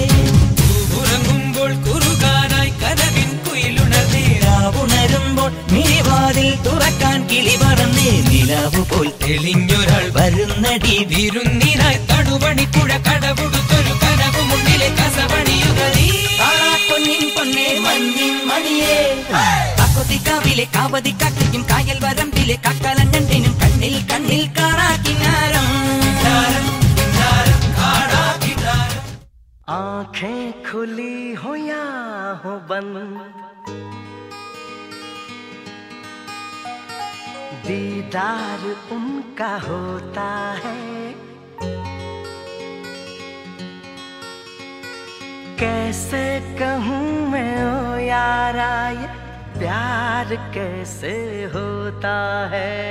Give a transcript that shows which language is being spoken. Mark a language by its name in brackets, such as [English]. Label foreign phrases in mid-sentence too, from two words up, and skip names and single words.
[Malayalam] മിഴിവാതിൽ തുറക്കാൻ കിളി പറന്നേ നിലാവു പോൽ തെളിഞ്ഞൊരാൾ വരുന്നടി വിരുന്നിനായി തണുപണിപ്പുഴ കടപുടുത്തൊരു കനവ് മുന്നിലെ കസവണിയുക പൊന്നിൻ പൊന്നേ മഞ്ഞിൻ മണിയേ കാക്കൊത്തിക്കാവിലെ കാവതി കാക്കയ്ക്കും കായൽ വരമ്പിലെ കാക്കാലഞ്ഞണ്ടിനും കണ്ണിൽ കണ്ണിൽ കാണാക്കിനാരം [Hindi] आँखें खुली हो या हो बंद दीदार उनका होता है कैसे कहूँ मैं ओ यारा ये प्यार कैसे होता है